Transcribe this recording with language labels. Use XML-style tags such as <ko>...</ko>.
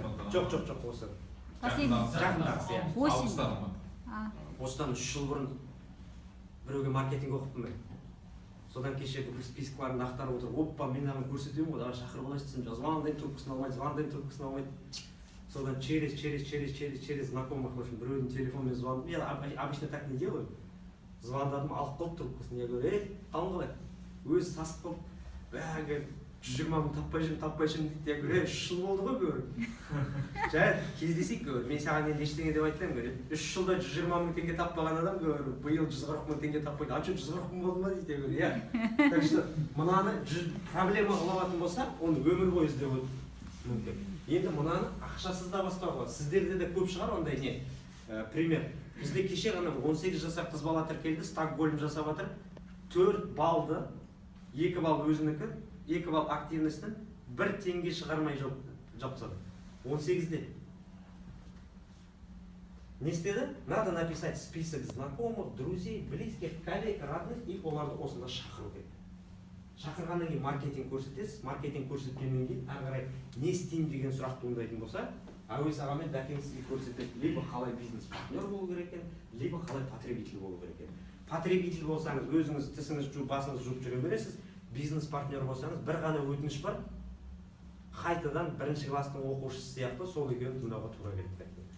<kk>Жоқ, осы.</kk> <ru>Последний. Осень.</ru> <kk>Осыдан 3 жыл бұрын біреуге маркетинг оқыптым мен. Содан кеше бүкіл списокларын ақтарып отырып, оппа, мен ағын көрсетемін ғой, давай шақырып алайын десем, звондаймын, трубкасын алмайды. Содан</kk> <ru>через знакомых, в общем,</ru> <kk>біреудің телефонмен звондым.</kk> <ru>Я обычно так не делаю.</ru> <kk>Звондадым, алып қалып трубкасын.</kk> <ru>Я говорю,</ru> <kk>қалың қалай? Өзі сасып қалып, бәгі 120 мың таппай жүрмін дейді. Я</kk> <ru>говорю,</ru> <kk>3 жыл болды ғой, говорю. Жарайды, кездесейік, говорю. Мен саған енді ештеңе деп айтпаймын,</kk> <ru>говорю.</ru> <kk>3 жылда 120 мың теңге таппаған адам, говорю, биыл 140 мың теңге таппайды.</kk> <ru>А что,</ru> <kk>140 мың болды ма дейді,</kk> <ru>я говорю,</ru> <kk>иә.</kk> <ru>Так что,</ru> <kk>мынаны проблема қылатын болса, оны өмір бойы іздеу мүмкін. Енді мынаны ақшасыз да бастауға болады. Сіздерде де көп шығар ондай не. Пример. Бізде кеше ғана 18 жасар қыз бала тіркелді, Стокгольм жасап жатыр. 4 балды, 2 бал өзінікі, 2 бал активностьтен 1 теңге шығармай жапсады. 18-де. Не істеді?</kk> <ru>Надо написать список знакомых, друзей, близких, коллег, родных и</ru> <kk>оларды осында шақыру керек. Шақырғаннан кейін маркетинг көрсетесіз, маркетинг көрсеткеннен кейін ары қарай не істеймін деген сұрақ туындайтын болса, әуес ағамен бәкең сізге көрсетеді, либо қалай бизнес партнер болу керек екен, либо қалай потребитель болу керек екен. Потребитель болсаңыз, өзіңіз тісіңіз жуып, басыңыз жуып жүре бересіз, бизнес партнер болсаңыз, бір ғана өтініш бар, қайтадан 1-ші класстың оқушысы сияқты сол екеуін тыңдауға тура келеді.</kk>